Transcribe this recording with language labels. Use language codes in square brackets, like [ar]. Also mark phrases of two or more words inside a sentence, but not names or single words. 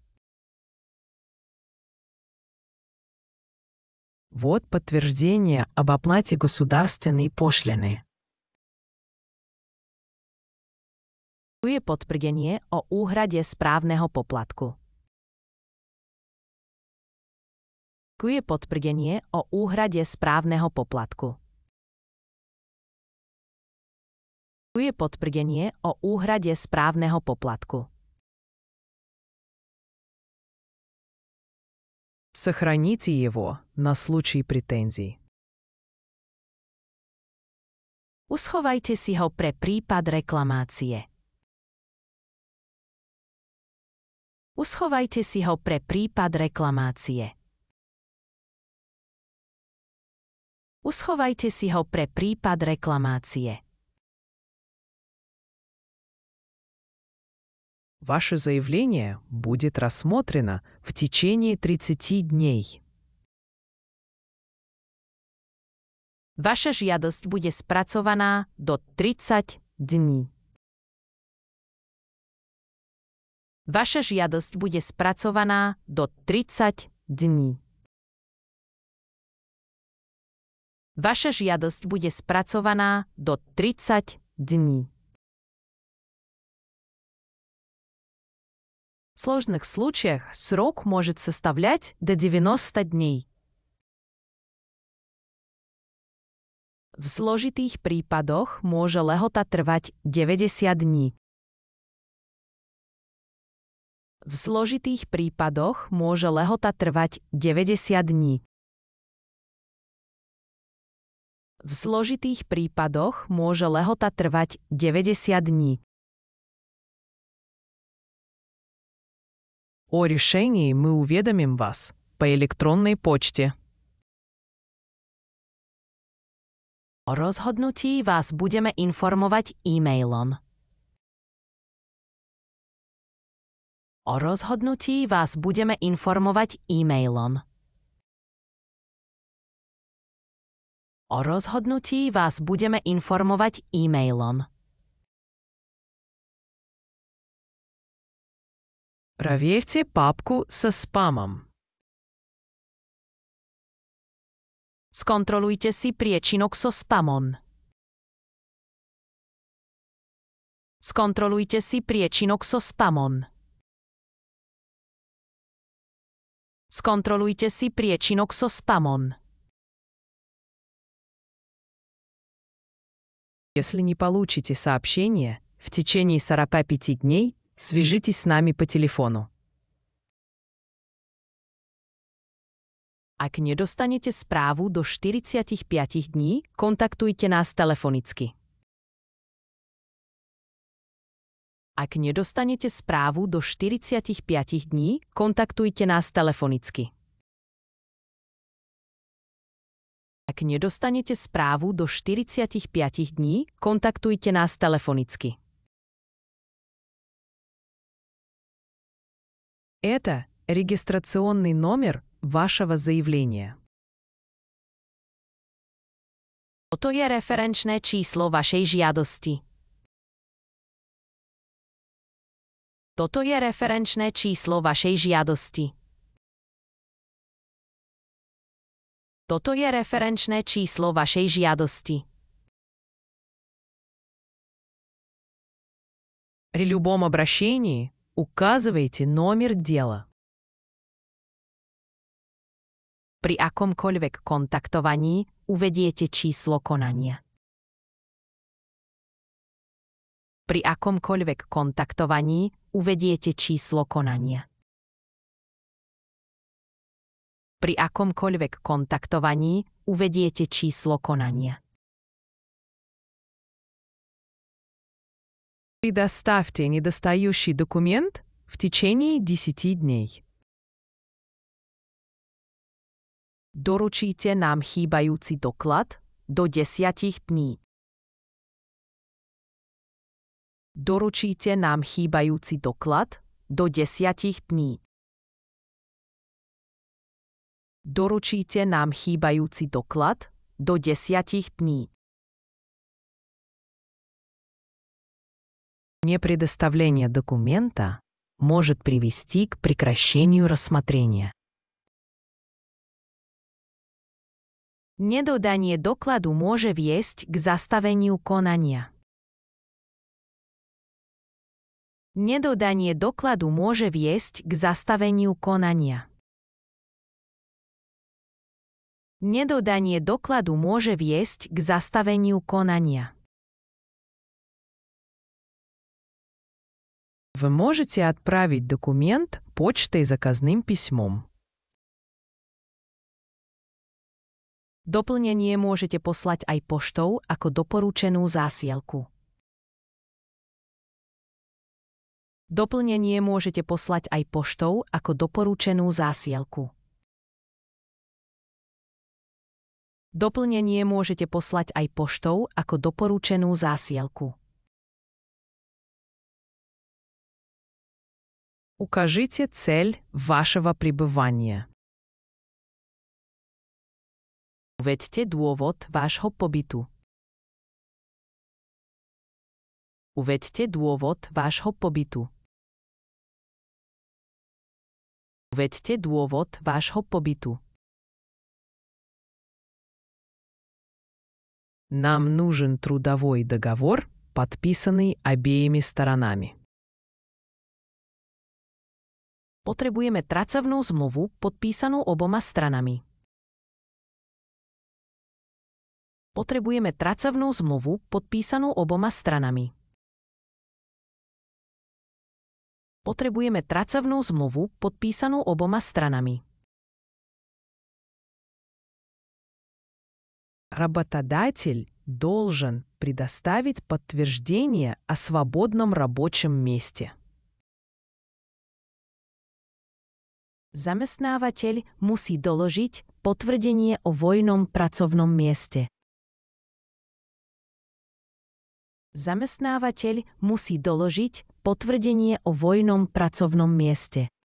[ru] Вот подтверждение об оплате государственной пошлины. [sk] Tu je potvrdenie o úhrade správneho poplatku. Tu je potvrdenie o úhrade správneho poplatku. Tu je potvrdenie o úhrade správneho poplatku. [ru] Сохраните его на случай претензий. [sk] Uschovajte si ho pre prípad reklamácie. Uschovajte si ho pre prípad reklamácie. Uschovajte si ho pre prípad reklamácie. [ru] Ваше заявление будет рассмотрено в течение 30 дней. [sk] Vaša žiadosť bude spracovaná do 30 dní. Vaša žiadosť bude spracovaná do 30 dní. Vaša žiadosť bude spracovaná do 30 dní. [ru] В сложных случаях срок может составлять до 90 дней. [sk] V zložitých prípadoch môže lehota trvať 90 dní. V zložitých prípadoch môže lehota trvať 90 dní. V zložitých prípadoch môže lehota trvať 90 dní. [ru] О решении мы уведомим вас по электронной почте. [sk] O rozhodnutí vás budeme informovať e-mailom. O rozhodnutí vás budeme informovať e-mailom. O rozhodnutí vás budeme informovať e-mailom. [ru] Проверьте папку со спамом. [sk] Skontrolujte si priečinok so spamom. Skontrolujte si priečinok so spamom. Skontrolujte si priečinok so spamom. [ru] Если не получите сообщение в течение 45 дней, свяжитесь с нами по телефону. [sk] Ak nedostanete správu do 45 dní, kontaktujte nás telefonicky. Ak nedostanete správu do 45 dní, kontaktujte nás telefonicky. Ak nedostanete správu do 45 dní, kontaktujte nás telefonicky. [ru] Это регистрационный номер вашего заявления. [sk] Toto je referenčné číslo vašej žiadosti. Toto je referenčné číslo vašej žiadosti. Toto je referenčné číslo vašej žiadosti. [ru] При любом обращении указывайте номер дела. [sk] Pri akomkoľvek kontaktovaní uvediete číslo konania. Pri akomkoľvek kontaktovaní uvediete číslo konania. Pri akomkoľvek kontaktovaní uvediete číslo konania. [ru] Предоставьте недостающий документ в течение 10 дней. [sk] Doručíte nám chýbajúci doklad do 10 dní. Doručíte nám chýbajúci doklad do 10 dní. Doručíte nám chýbajúci doklad do 10 dní. [ru] Непредоставление документа может привести к прекращению рассмотрения. [sk] Nedodanie dokladu môže viesť k zastaveniu konania. Nedodanie dokladu môže viesť k zastaveniu konania. Nedodanie dokladu môže viesť k zastaveniu konania. [ru] Вы можете отправить документ почтой заказным письмом. [sk] Doplnenie môžete poslať aj poštou ako doporučenú zásielku. Doplnenie môžete poslať aj poštou ako doporučenú zásielku. Doplnenie môžete poslať aj poštou ako doporučenú zásielku. [ru] Укажите цель вашего пребывания. [sk] Uveďte dôvod vášho pobytu. Uveďte dôvod vášho pobytu. Uveďte dôvod vášho pobytu. [ru] Нам нужен трудовой договор, подписанный обеими сторонами. [sk] Potrebujeme pracovnú zmluvu podpísanú oboma stranami. Potrebujeme pracovnú zmluvu podpísanú oboma stranami. Potrebujeme pracovnú zmluvu podpísanú oboma stranami. [ru] Работодатель должен предоставить подтверждение о свободном рабочем месте. [sk] Zamestnávateľ musí doložiť potvrdenie o voľnom pracovnom mieste. Zamestnávateľ musí doložiť potvrdenie o voľnom pracovnom mieste.